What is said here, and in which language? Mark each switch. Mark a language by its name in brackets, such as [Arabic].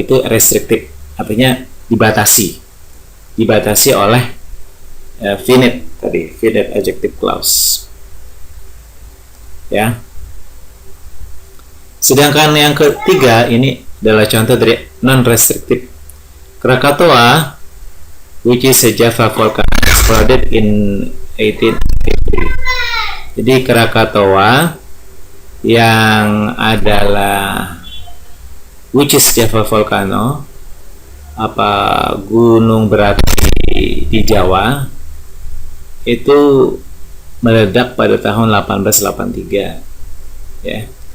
[Indonesian] Itu restrictive, artinya dibatasi oleh finite tadi, finite adjective clause, ya. Sedangkan yang ketiga ini adalah contoh dari non-restrictive. [English] Krakatoa, which is a Java volcano, exploded in 1883. [Indonesian] Jadi Krakatoa yang adalah [English] which is Java volcano, [Indonesian] apa gunung berapi di Jawa, itu meledak pada tahun 1883 ya.